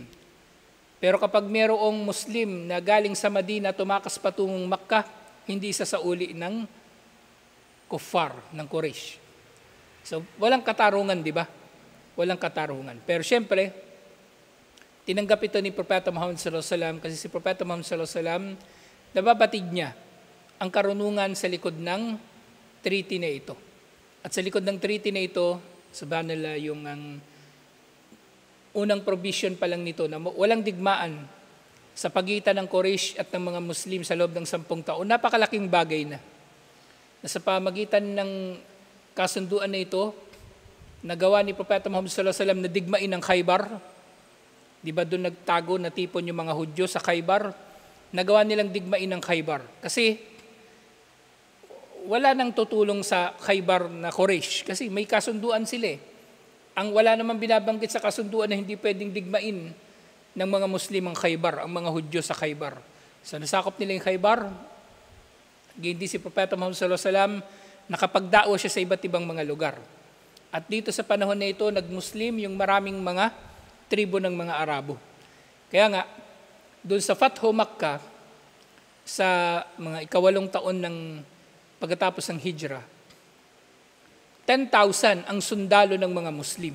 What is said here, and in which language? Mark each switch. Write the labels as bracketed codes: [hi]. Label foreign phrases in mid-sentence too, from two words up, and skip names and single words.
[tl] Pero kapag merong Muslim na galing sa Madina tumakas patungong Makkah, hindi sasauli ng kuffar, ng Quraysh. So, walang katarungan, di ba? Walang katarungan. Pero syempre, tinanggap ito ni Propeta Muhammad [ar] صلى الله عليه وسلم [tl] kasi si Propeta Muhammad [ar] صلى الله عليه وسلم, [tl] nababatid niya ang karunungan sa likod ng treaty na ito. At sa likod ng treaty na ito, subhanallah, yung ang unang provision pa lang nito na walang digmaan sa pagitan ng Quraysh at ng mga Muslim sa loob ng 10 taon. Napakalaking bagay na. Sa pamagitan ng kasunduan na ito, nagawa ni Propeta Muhammad [ar] صلى الله عليه وسلم [tl] na digmain ng Khaybar. Di ba doon nagtago, natipon yung mga Hudyo sa Khaybar? Nagawa nilang digmain ng Khaybar. Kasi wala nang tutulong sa Khaybar na Quraysh kasi may kasunduan sila. Ang wala naman binabanggit sa kasunduan na hindi pwedeng digmain ng mga Muslim ang Khaybar, ang mga Hudyo sa Khaybar. So nasakop nila yung Khaybar. Hindi si Propeta Muhammad [ar] صلى الله عليه وسلم [tl] nakapagdaos siya sa iba't ibang mga lugar. At dito sa panahon na ito, nag-Muslim yung maraming mga tribo ng mga Arabo. Kaya nga, doon sa Fathu Makkah, sa mga 8 taon ng pagkatapos ng Hijrah, 10,000 ang sundalo ng mga Muslim.